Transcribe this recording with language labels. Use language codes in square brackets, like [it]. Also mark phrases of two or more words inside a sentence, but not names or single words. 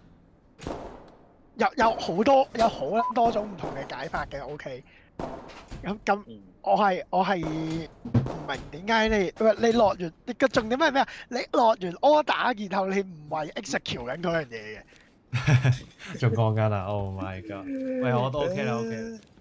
[yue] 有好多種唔同嘅解法嘅 ，OK。咁我係唔明點解你落完你個重點係咩啊？你落完 order，然後你唔係 execute 緊嗰樣嘢嘅。仲講緊啊 ！ [en] Oh my god！ [yue] 喂，我都 OK 啦，OK。